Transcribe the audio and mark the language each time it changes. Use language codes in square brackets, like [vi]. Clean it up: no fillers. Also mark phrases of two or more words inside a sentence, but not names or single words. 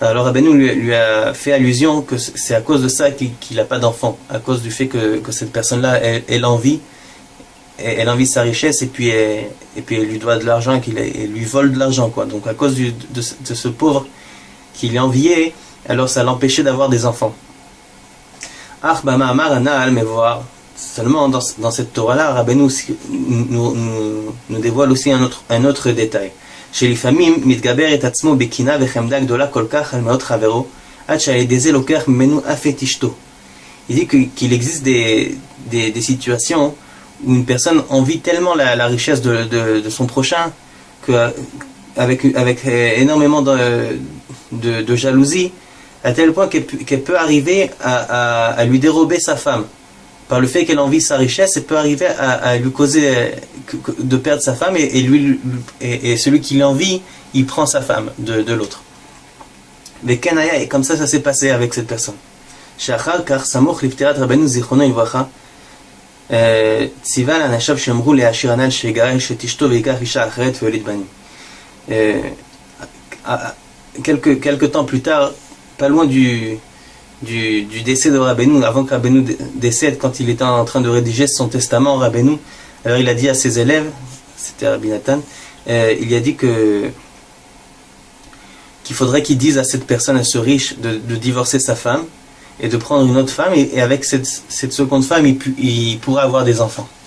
[fr] Alors Rabbeinu lui a fait allusion que c'est à cause de ça qu'il n'a pas d'enfant, à cause du fait que cette personne-là, elle envie sa richesse et puis elle lui doit de l'argent et elle lui vole de l'argent, quoi. Donc à cause de ce pauvre qu'il enviait, alors ça l'empêchait d'avoir des enfants. Mais voir seulement dans cette Torah-là, Rabbeinu nous dévoile aussi un autre détail. [he] שלפעמים מתגבר את עצמו בקינה וחמדה גדולה כל כך על מאות חברו, עד שעל ידי זה לוקח ממנו אף את אשתו. [fr] Il dit qu'il existe des situations où une personne envie tellement la richesse de son prochain qu'avec énormément de jalousie, à tel point qu'elle peut arriver à lui dérober sa femme. Par le fait qu'elle envie sa richesse, elle peut arriver à lui causer de perdre sa femme et celui qui l'envie, il prend sa femme de l'autre. Mais Kenaya, et comme ça s'est passé avec cette personne. [he] שאחר כך, סמוך לפטירת רבנו זיכרונו לברכה, ציווה לאנשיו שאמרו להשאיר הנ"ל שיגרש את אשתו ויקח אישה אחרת ויוליד בנים. [fr] Quelque temps plus tard, pas loin du décès de Rabbeinu, avant que Rabbeinu décède, quand il était en train de rédiger son testament, Rabbeinu, alors il a dit à ses élèves, c'était Rabbi Nathan, il a dit qu'il faudrait qu'il dise à cette personne, à ce riche, de divorcer sa femme et de prendre une autre femme, et avec cette seconde femme, il pourra avoir des enfants.